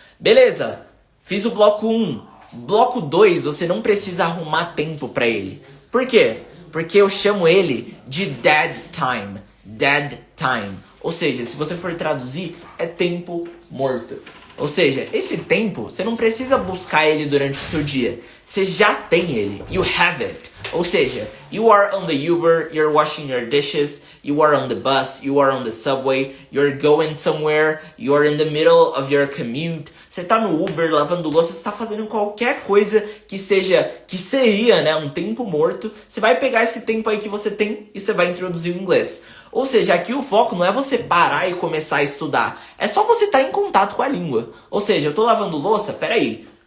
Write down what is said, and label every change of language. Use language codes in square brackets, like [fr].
[pt] Beleza, fiz o bloco 1. Bloco 2, você não precisa arrumar tempo pra ele. Por quê? Porque eu chamo ele de dead time. Dead time. Ou seja, se você for traduzir, é tempo morto. Ou seja, esse tempo, você não precisa buscar ele durante o seu dia. Você já tem ele. [en] You have it. [pt] Ou seja, [en] you are on the Uber, you're washing your dishes, you are on the bus, you are on the subway, you're going somewhere, you're in the middle of your commute. [pt] Você tá no Uber, lavando louça, você tá fazendo qualquer coisa que seria, né, um tempo morto. Você vai pegar esse tempo aí que você tem e você vai introduzir o inglês. Ou seja, aqui o foco não é você parar e começar a estudar. É só você estar em contato com a língua. Ou seja, eu tô lavando louça, peraí.